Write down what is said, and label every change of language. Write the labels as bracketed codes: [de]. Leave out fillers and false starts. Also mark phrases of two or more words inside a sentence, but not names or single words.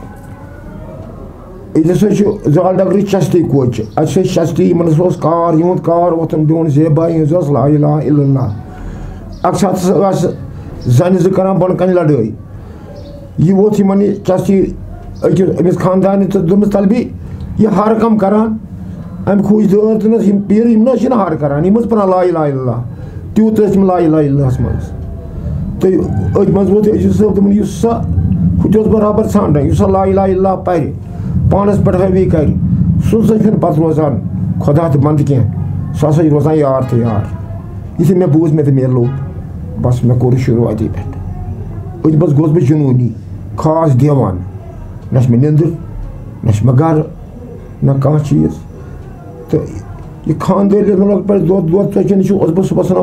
[ks] ییٚتہِ ہسا چھُ زال ڈگرٕچ چستی کوچہِ اتہِ ہسا چھِ چستی یِمن ہسا اوس کار یِہُنٛد کار ووتھُن بِہُن زیبا یِہٕنٛز ٲس [ar] لا اِلہا الا اللہ [ks] اکہِ ساتہٕ ہسا آسہٕ زنہِ زٕ کران بۄنہٕ کَنہِ لڑٲے یہِ ووت یِمن یہِ چستی أکِس أمِس خاندانہِ تہٕ دوٚپمَس طلبی یہِ ہر کم کران امہِ کھوٗج دٲر تہٕ نہ یِم پیٖرٕ یِم نہ چھِنہٕ ہر کران یِم ٲسۍ پران [ar] لا اِلہا الا اللہ [ks] تیوٗت ٲسۍ تِم [ar] لا اِلہا الا اللہس [ks] منٛز تہٕ أتھۍ منٛز ووت عزیز صٲب دوٚپُن یُس سا ہُہ تہِ اوس برابر ژھانڈان یُس سا [ar] لا اِلہا الا اللہ [ks] پرِ پانس پٮ۪ٹھ حٲوی کرِ سُہ ہسا چھُنہٕ پتہٕ روزان خۄدا تہِ بنٛدٕ کینٛہہ سُہ ہسا چھُ روزان یار تہٕ یار یِتھُے مےٚ بوٗز مےٚ تہِ مےٚ لوٚب بس مےٚ کوٚر شروٗع اتی پٮ۪ٹھ أتھۍ منٛز گوٚس بہٕ جنوٗنی خاص دیوان نہ چھِ مےٚ نیٚنٛدٕر نہ چھِ مےٚ گرٕ نہ کانٛہہ چیٖز تہٕ یہِ خاندٲری ییٚلہِ مےٚ لوگ پٮ۪ٹھ دۄد ژۄچہِ چھُ اوسُس بہٕ صُبحس وَنان